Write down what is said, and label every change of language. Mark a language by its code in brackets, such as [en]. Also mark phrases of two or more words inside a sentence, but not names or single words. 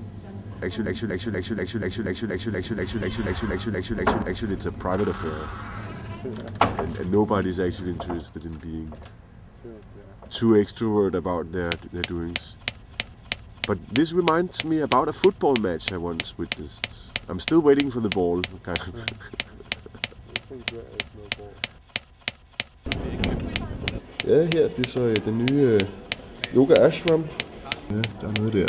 [en] Actually, it's a private affair, and nobody's actually interested in being too extrovert about their doings. But this reminds me about a football match I once witnessed. I'm still waiting for the ball, kind of. I think there is no ball. [da] Ja, her, det er så den nye Yoga Ashram. Ja, der er noget der.